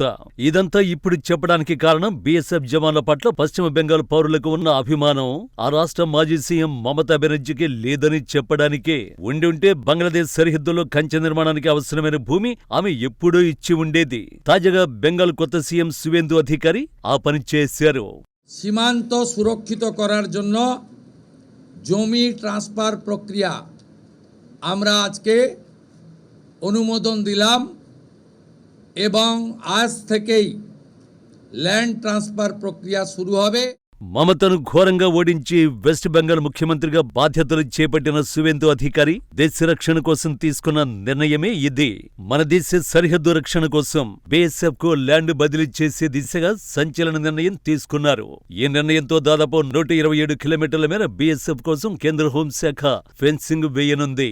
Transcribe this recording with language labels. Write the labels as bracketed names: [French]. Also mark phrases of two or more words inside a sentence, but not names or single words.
[Telugu] ఇదంతా ఇప్పుడు చెప్పడానికి కారణం బీఎస్ఎఫ్ జవాన్ల పట్ల పశ్చిమ బెంగాల్ పౌరులకు ఉన్న అభిమానం ఆ రాష్ట్ర మాజీ సీఎం మమతా బెనర్జీకి లేదని చెప్పడానికే. ఉంటే బంగ్లాదేశ్ సరిహద్దులో కంచె నిర్మాణానికి అవసరమైన భూమి ఆమె ఎప్పుడూ ఇచ్చి ఉండేది. తాజాగా బెంగాల్ కొత్త సీఎం సువేందు అధికారి ఆ పని చేశారు. [Bangla] সীমান্ত সুরক্ষিত করার জন্য জমি ট্রান্সফার প্রক্রিয়া আমরা আজকে অনুমোদন দিলাম এবং আজ থেকেই [English] land transfer [Bangla] প্রক্রিয়া শুরু হবে। [Telugu] మమతను ఘోరంగా ఓడించి వెస్ట్ బెంగాల్ ముఖ్యమంత్రిగా బాధ్యతలు చేపట్టిన సువేందు అధికారి దేశ రక్షణ కోసం తీసుకున్న నిర్ణయమే ఇది. మన దేశ సరిహద్దు రక్షణ కోసం బీఎస్ఎఫ్ కు ల్యాండ్ బదిలీ చేసే దిశగా సంచలన నిర్ణయం తీసుకున్నారు. ఈ నిర్ణయంతో దాదాపు 127 కిలోమీటర్ల మేర బీఎస్ఎఫ్ కోసం కేంద్ర హోంశాఖ ఫెన్సింగ్ వేయనుంది.